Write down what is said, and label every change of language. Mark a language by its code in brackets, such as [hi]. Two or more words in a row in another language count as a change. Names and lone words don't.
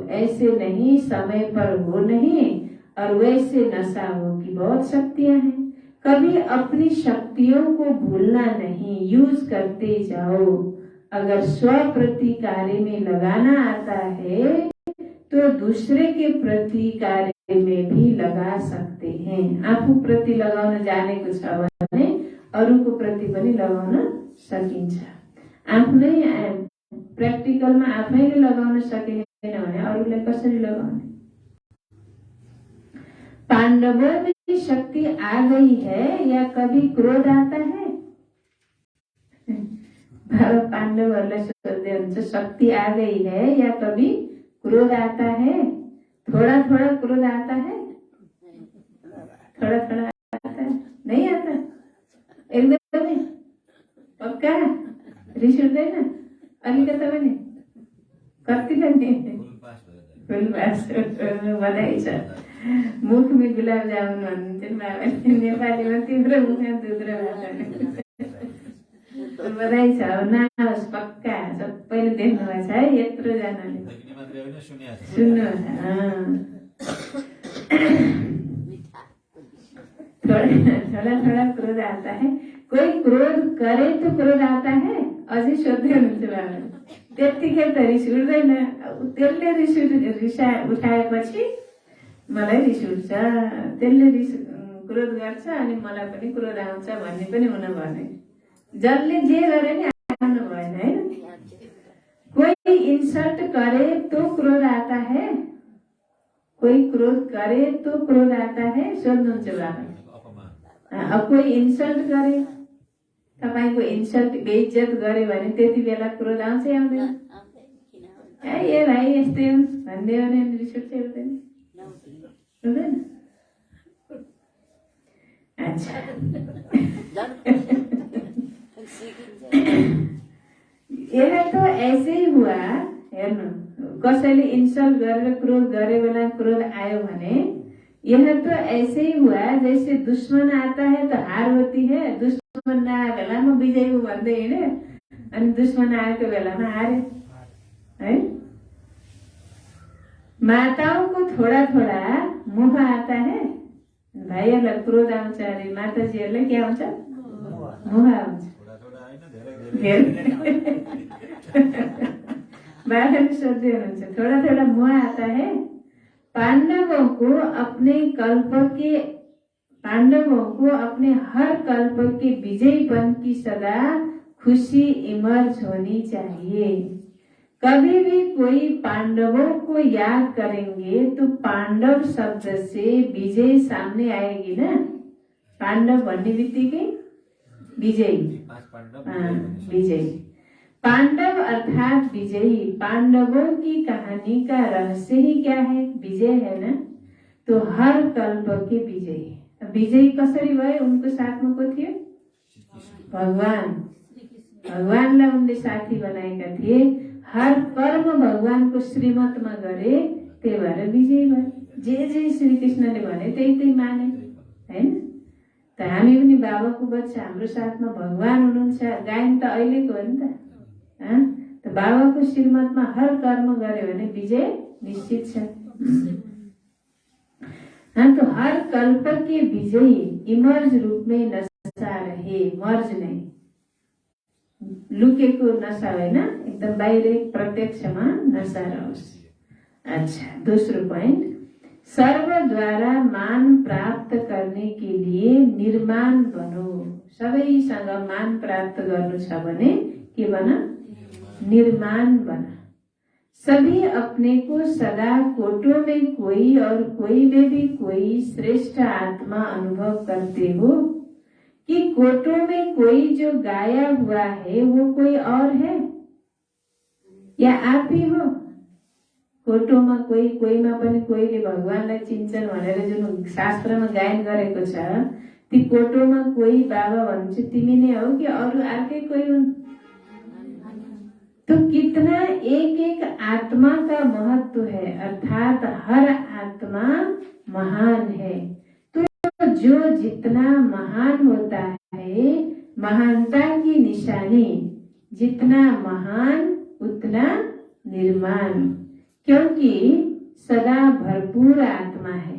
[hi] ऐसे नहीं समय पर हो नहीं और वैसे नशा हो कि बहुत शक्तियां हैं। कभी अपनी शक्तियों को भूलना नहीं, यूज करते जाओ। अगर स्व प्रति कार्य में लगाना आता है तो दूसरे के प्रति कार्य में भी लगा सकते हैं। [ne] आफू प्रति लगाउन जानेको छ भने अरूको प्रति पनि लगाउन सकिन्छ। आफ्नै प्र्याक्टिकलमा आफैले लगाउन सकेन भने अरूलाई कसरी लगाउने? [hi] पांडवों में शक्ति आ गई है या कभी क्रोध आता है? [ne] बाबा पांडवहरूलाई सोध्दै हुन्छ [hi] शक्ति आ गई है या कभी क्रोध आता है? थोड़ा थोड़ा क्रोध आता है, थोड़ा थोड़ा आता है, नहीं आता [ne] एकदमै पक्का रिस उठ्दैन अलिकति पनि? कति पनि फुल पास बधाई छ। मुखमा गुलाब जामुन भन्नुहुन्थ्यो बाबाले, नेपालीमा तिम्रो मुखमा दुध र भात। बधाई छ। अब नआओस् पक्का, सबैले देख्नुभएको छ है, यत्रो जनाले सुन्नु। [hi] थोड़ा थोड़ा क्रोध आता है। कोई क्रोध करे तो क्रोध आता है [ne] अझै सोध्दै हुनुहुन्छ बाबा। त्यतिखेर त रिस उठ्दैन, त्यसले रिस उठाएपछि मलाई रिस उठ्छ, त्यसले रिस क्रोध गर्छ अनि मलाई पनि क्रोध आउँछ भन्ने पनि हुनु भएन। जसले जे गरे नि आउनु भएन है। [hi] कोई इंसल्ट करे तो क्रोध आता है, कोई क्रोध करे तो क्रोध आता है, [ne] सोध्नुहुन्छ बाबा। अब कोई इन्सल्ट गरे, तपाईको इन्सल्ट बेइज्जत गरे भने त्यति बेला क्रोध आउँछ आउँदैन? ए भाइ यस्तै हुन् भन्दै भने रिस उठ्छ उठ्दैन? [hi] हुँदैन। अच्छा यह तो ऐसे ही हुआ, [ne] हेर्नु कसैले इन्सल्ट गरेर क्रोध गरे बेला क्रोध आयो भने [hi] यह तो ऐसे ही हुआ जैसे दुश्मन आता है तो हार होती है, [ne] दुश्मन नआएको बेलामा विजय हो भन्दै हिँड्यो अनि दुश्मन आएको बेलामा हारे है। [hi] माताओं को थोड़ा थोड़ा मोह आता है, [ne] भाइहरूलाई क्रोध आउँछ अरे माताजीहरूलाई के आउँछ? मोह आउँछ। बाबाले सोध्दै हुनुहुन्छ [hi] थोड़ा थोड़ा मोह आता है। पांडवों को अपने हर कल्प के विजयपन की सदा खुशी इमर्ज होनी चाहिए। कभी भी कोई पांडवों को याद करेंगे तो पांडव शब्द से विजय सामने आएगी ना। [ne] पांडव भन्ने बित्तिकै विजयी, विजयी पांडव अर्थात विजयी। [hi] पांडवों की कहानी का रहस्य ही क्या है? विजय है ना। तो हर कल्प के विजयी। [ne] विजयी कसरी भए? उनको साथमा को थियो? भगवान। भगवानलाई उनले साथी बनाएका थिए। हर कर्म भगवानको श्रीमतमा गरे, त्यही भएर विजयी भए। जे श्री कृष्णले भने त्यही माने हैन। त हामी पनि बाबाको बच्चा, हाम्रो साथमा भगवान हुनुहुन्छ। गायन त अहिलेको हो नि त। तो बाबाको श्रीमतमा हर कर्म गर्यो भने विजय निश्चित छ। [hi] तो हर कल्प के विजयी इमर्ज रूप में नशा रहे, मर्ज नहीं, [ne] लुकेको नशा होइन, एकदम बाहिर प्रत्यक्षमा नशा रहोस्। [hi] अच्छा, दूसरो पॉइंट, सर्व द्वारा मान प्राप्त करने के लिए निर्माण बनो। [ne] सबैसँग मान प्राप्त गर्नु छ भने के बना? निर्माण बना। [hi] सभी अपने को सदा कोटों में कोई और कोई में भी कोई श्रेष्ठ आत्मा अनुभव करते हो कि कोटों में कोई जो गाया हुआ है वो कोई और है या आप ही हो? [ne] कोटोमा कोही, कोहीमा पनि कोहीले भगवानलाई चिन्छन् भनेर जुन शास्त्रमा गायन गरेको छ, ती कोटोमा कोही बाबा भन्नुहुन्छ तिमी नै हो कि अरू अर्कै कोही हुन्? [hi] तो कितना एक एक आत्मा का महत्व है, अर्थात हर आत्मा महान है। तो जो जितना महान होता है, महानता की निशानी, जितना महान उतना निर्माण, क्योंकि सदा भरपूर आत्मा है।